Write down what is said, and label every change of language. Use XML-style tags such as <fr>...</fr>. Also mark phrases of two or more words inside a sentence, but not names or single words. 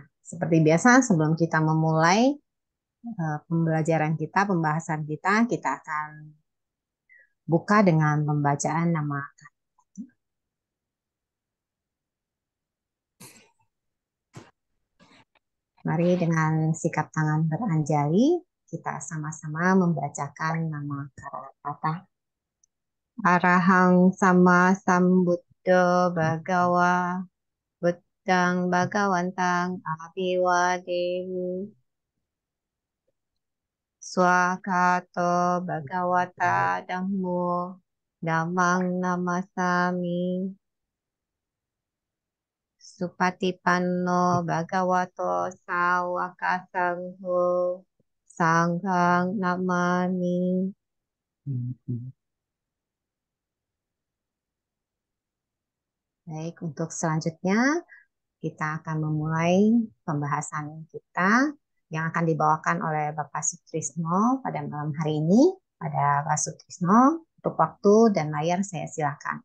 <id>Seperti biasa, sebelum kita memulai pembelajaran kita, pembahasan kita, kita akan buka dengan pembacaan nama. Mari dengan sikap tangan beranjali, kita sama-sama membacakan nama kata.</id> <pi>Arahang sama sambuddho bhagawa, buddhang bhagawantang abiwademi, swakato bhagawata dhammo, dhammang namasami, Supatipanno bhagavato sawaka sangho sanghang namami.</pi> <id>Baik, untuk selanjutnya kita akan memulai pembahasan kita yang akan dibawakan oleh Bapak Sutrisno pada malam hari ini. Pada Pak Sutrisno, untuk waktu dan layar saya silakan.</id>